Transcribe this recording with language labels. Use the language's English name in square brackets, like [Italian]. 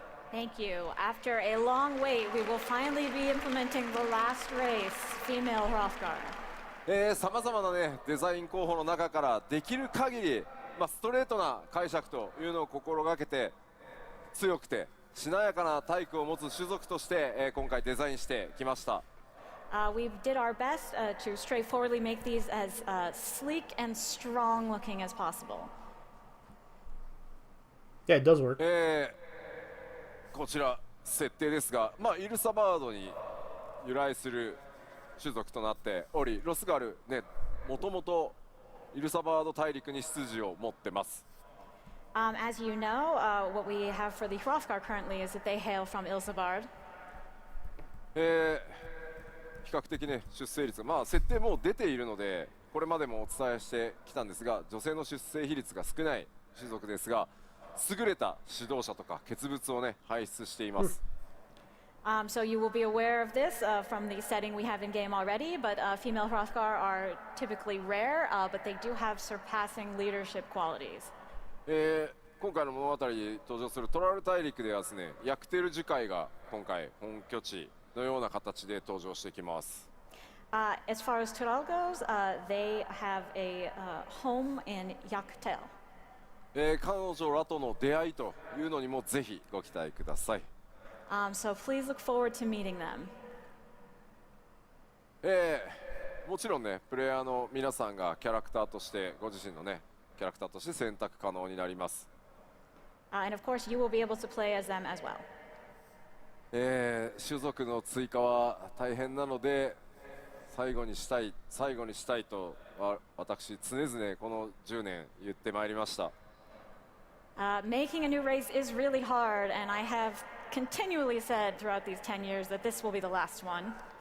[English] Thank you. After a long wait, we will finally be implementing the last race, female Hrothgar. [Japanese] さまざまなねデザイン候補の中からできる限り、ストレートな解釈というのを心がけて強くてしなやかな体育を持つ種族として、今回デザインしてきました。 [English] We did our best to straightforwardly make these as sleek and strong looking as possible. Yeah, it does work. [Japanese] こちら設定ですが、イルサバードに由来する種族となっており、ロスガルね、もともとイルサバード大陸に出自を持ってます。 [English] As you know, what we have for the Hrothgar currently is that they hail from Ilsabard. [Japanese] 比較的ね出生率が設定もう出ているのでこれまでもお伝えしてきたんですが、女性の出生比率が少ない種族ですが、優れた指導者とか傑物をね輩出しています。 [English] So you will be aware of this from the setting we have in game already, but female Hrothgar are typically rare, but they do have surpassing leadership qualities. [Japanese] 今回の物語に登場するトラル大陸ではですね、ヤクテル樹海が今回本拠地のような形で登場してきます。 [English] As far as Tural goes, they have a home in Yaktel. [Japanese] 彼女らとの出会いというのにもぜひご期待ください。 [English] So please look forward to meeting them. [Japanese] もちろんね、プレイヤーの皆さんがキャラクターとしてご自身のねキャラクターとして選択可能になります。 [English] And of course, you will be able to play as them as well. [Japanese] 種族の追加は大変なので最後にしたいと私常々この10年言ってまいりました。 [English] Making a new race is really hard, and I have continually said throughout these 10 years that this will be the last one.